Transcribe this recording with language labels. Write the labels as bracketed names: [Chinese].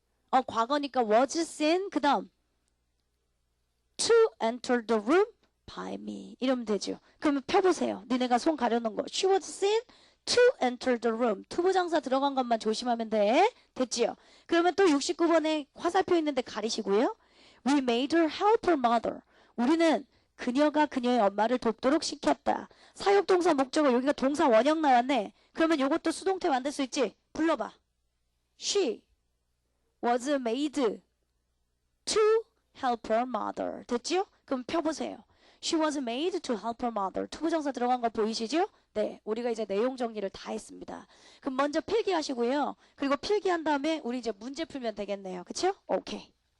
[Korean] 과거니까 [English] was seen. [Korean] 그 다음 [English] to enter the room by me. [Korean] 이러면 되죠. 그러면 펴보세요. 니네가 손 가려놓은 거. [English] She was seen to enter the room. [Korean] 투부정사 들어간 것만 조심하면 돼. 됐지요? 그러면 또 69번에 화살표 있는데 가리시고요. [English] We made her help her mother. [Korean] 우리는 그녀가 그녀의 엄마를 돕도록 시켰다. 사역동사 목적어 여기가 동사 원형 나왔네. 그러면 이것도 수동태 만들 수 있지? 불러봐. [English] She was made to help her mother. [Korean] 됐지요? 그럼 펴보세요. [English] She was made to help her mother. [Korean] 투부정사 들어간 거 보이시죠? 네, 우리가 이제 내용 정리를 다 했습니다. 그럼 먼저 필기하시고요. 그리고 필기한 다음에 우리 이제 문제 풀면 되겠네요. 그쵸? 오케이.